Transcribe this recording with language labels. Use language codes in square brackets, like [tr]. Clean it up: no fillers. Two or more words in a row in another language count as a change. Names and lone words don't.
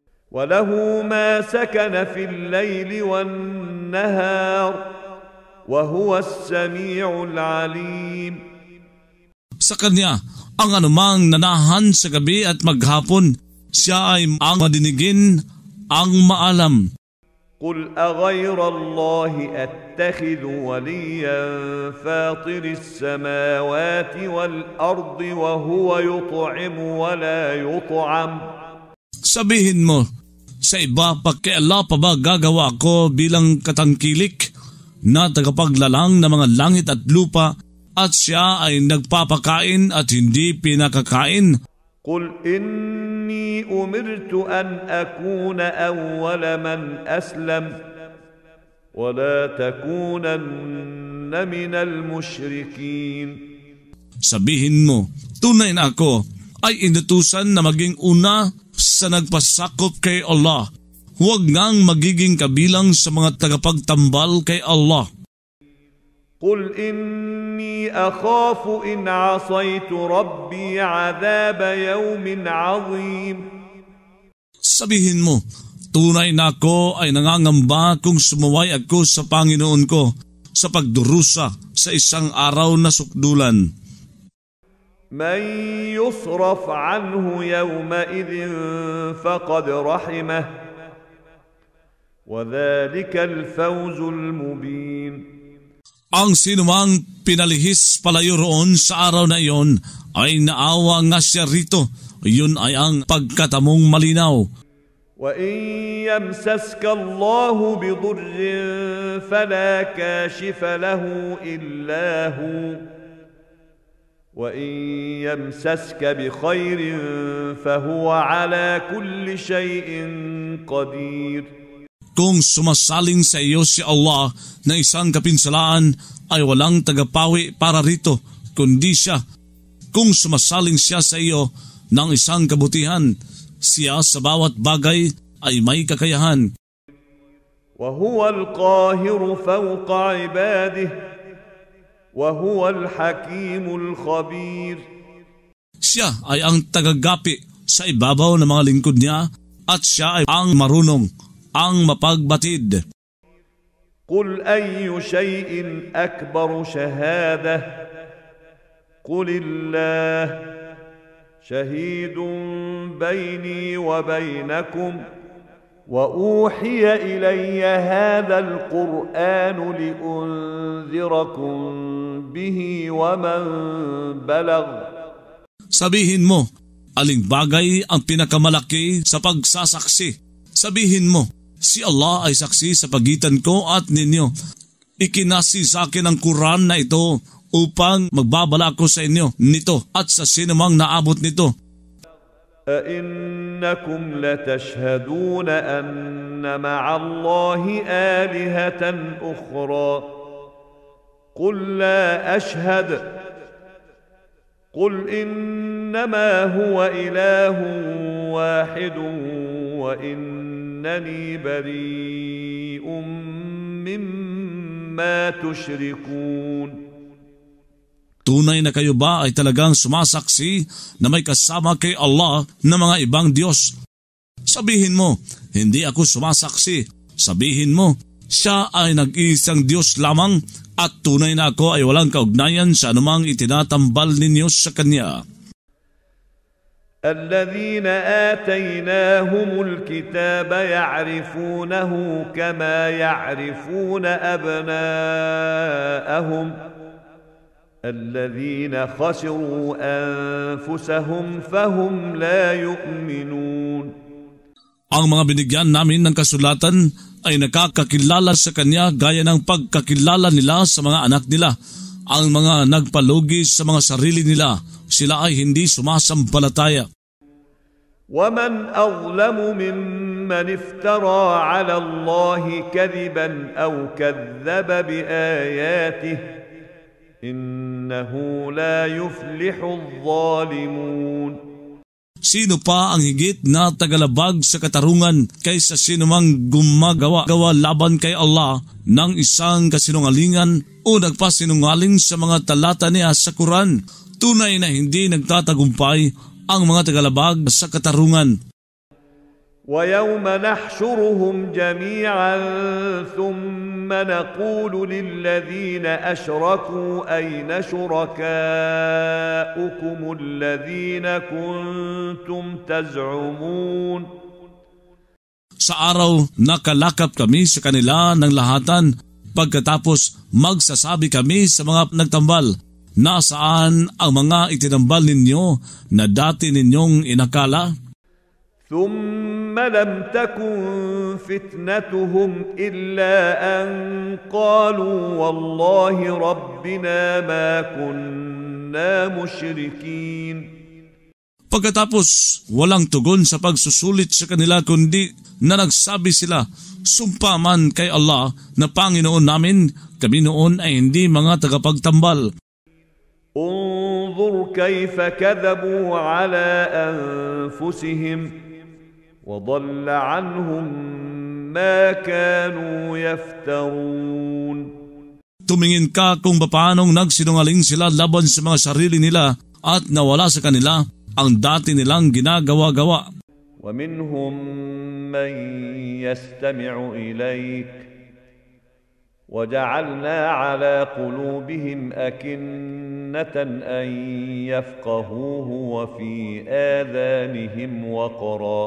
[ar] وله ما سكن في الليل والنهار وهو السميع العليم. [tl] Sa kanya ang anumang nanahan sa gabi at maghapon, siya ay ang madinigin, ang maalam. [ar] قل أغير الله أتخذ وليا فاطر السماوات والأرض وهو يطعم ولا يطعم. [tl] Sabihin mo, sa iba pa kay Allah pa ba gagawa ko bilang katangkilik na tagapaglalang ng mga langit at lupa at siya ay nagpapakain at hindi pinakakain? [ar] قل إني أمرت أن أكون أول من أسلم ولا تكونن من المشركين. [tl] Sabihin mo, tunay na ako ay inutusan na maging una sa nagpasakop kay Allah. Huwag ngang magiging kabilang sa mga tagapagtambal kay Allah. [ar] قل إني أخاف إن عصيت ربي عذاب يوم عظيم. [tl] Sabihin mo, tunay na ako ay nangangamba kung sumuway ako sa Panginoon ko sa pagdurusa sa isang araw na sukdulan. [ar] من يصرف عنه يومئذ فقد رحمه وذلك الفوز المبين. [tl] Ang sinumang pinalihis palayo roon sa araw na iyon ay naawa nga siya rito. Yun ay ang pagkatamong malinaw. [ar] وَإِن يَمْسَسْكَ اللَّهُ بِضُرٍّ فَلَا كَاشِفَ لَهُ إِلَّا هُوَ وَإِن يَمْسَسْكَ بِخَيْرٍ فَهُوَ عَلَى كُلِّ شَيْءٍ قَدِيرٌ. [tl] Kung sumasaling sa iyo si Allah na isang kapinsalaan ay walang tagapawi para rito kundi siya. Kung sumasaling siya sa iyo ng isang kabutihan, siya sa bawat bagay ay may kakayahan. [ar] وَهُوَ الْقَاهِرُ فَوْقَ عِبَادِهِ وَهُوَ الْحَكِيمُ الْخَبِيرُ. [tl] Siya ay ang tagagapi sa ibabaw ng mga lingkod niya at siya ay ang marunong, ang mapagbatid. [ar] قُلْ أَيُّ شَيْءٍ أَكْبَرُ شَهَادَةً قُلِ اللَّهُ شَهِيدٌ بَيْنِي وَبَيْنَكُمْ وَأُوحِيَ إِلَيَّ هَذَا الْقُرْآنُ لِأُنذِرَكُمْ بِهِ وَمَنْ بَلَغَ. [tl] Sabihin mo, aling bagay ang pinakamalaki sa pagsasaksi? Sabihin mo, si Allah ay saksi sa pagitan ko at ninyo. Ikinasi sa akin ang Quran na ito upang magbabala ko sa inyo nito at sa sinumang naabot nito. [ar] أَإِنَّكُمْ لَتَشْهَدُونَ أَنَّ مَعَ اللَّهِ آلِهَةً أُخْرَى قُلْ لَا أَشْهَدُ قُلْ إِنَّمَا هُوَ إِلَهٌ وَاحِدٌ وَإِنَّنِي بَرِيءٌ مِّمَّا تُشْرِكُونَ. [tl] Tunay na kayo ba ay talagang sumasaksi na may kasama kay Allah na mga ibang Diyos? Sabihin mo, hindi ako sumasaksi. Sabihin mo, siya ay nag-iisang Diyos lamang at tunay na ako ay walang kaugnayan sa anumang itinatambal ninyo sa Kanya. [ar] الذين آتيناهم الكتاب يعرفونه كما يعرفون أبناءهم الذين خسروا أنفسهم فهم لا يؤمنون. [tl] Ang mga binigyan namin ng kasulatan ay nakakakilala sa Kanya gaya ng pagkakilala nila sa mga anak nila. Ang mga nagpalugi sa mga sarili nila, sila ay hindi sumasampalataya. [ar] وَمَنْ أَظْلَمُ مِمَّنِ افْتَرَى عَلَى اللَّهِ كَذِبًا أَوْ كَذَّبَ بِآيَاتِهِ إِنَّهُ لَا يُفْلِحُ الظَّالِمُونَ. [tl] Sino pa ang higit na tagalabag sa katarungan kaysa sinumang gumagawa laban kay Allah ng isang kasinungalingan o nagpasinungaling sa mga talata niya sa Quran? Tunay na hindi nagtatagumpay ang mga tagalabag sa katarungan. [ar] ويوم نحشرهم جميعا ثم نقول للذين أشركوا أين شركاؤكم الذين كنتم تزعمون. [tl] Sa araw, nakalakap kami sa kanila ng lahatan. Pagkatapos, magsasabi kami sa mga nagtambal, nasaan ang mga itinambal ninyo na dati ninyong inakala? [ar] ثم لم تكن فتنتهم إلا أن قالوا والله ربنا ما كنا مشركين. [tl] Pagkatapos, walang tugon sa pagsusulit sa kanila kundi na nagsabi sila, sumpa man kay Allah na Panginoon namin, kami noon ay hindi mga tagapagtambal. [ar] انظر كيف كذبوا على أنفسهم وضل عنهم ما كانوا يفترون. [tl] Tumingin ka kung paanong nagsinungaling sila laban sa mga sarili nila at nawala sa kanila ang dati nilang ginagawa-gawa. [ar] ومنهم من يستمع إليك وجعلنا على قلوبهم أكنة أن يفقهوه وفي آذانهم وقرا.